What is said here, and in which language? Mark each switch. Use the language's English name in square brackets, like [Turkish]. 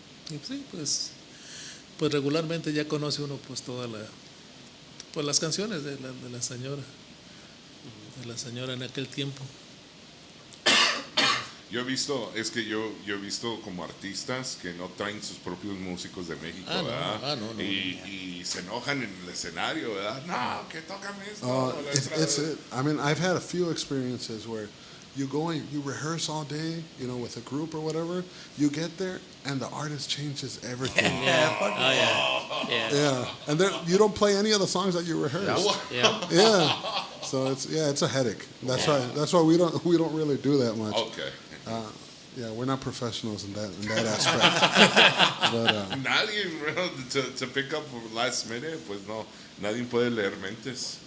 [Spanish] Y sí, pues regularmente ya conoce uno pues pues las canciones de la señora en aquel tiempo. Yo he visto como artistas que no traen sus propios músicos de México, ¿verdad? No. Y se enojan en el escenario, ¿verdad? No, que tocan esto. [English] I mean, I've had a few experiences where you go and you rehearse all day, with a group or whatever. You get there and the artist changes everything. Yeah. And you don't play any of the songs that you rehearsed. Yeah. So it's a headache. That's why we don't really do that much. Okay. Yeah, we're not professionals in that aspect. But, [Spanish] nadie, bro, [English] to pick up for last minute, [Spanish] pues no, nadie puede leer mentes.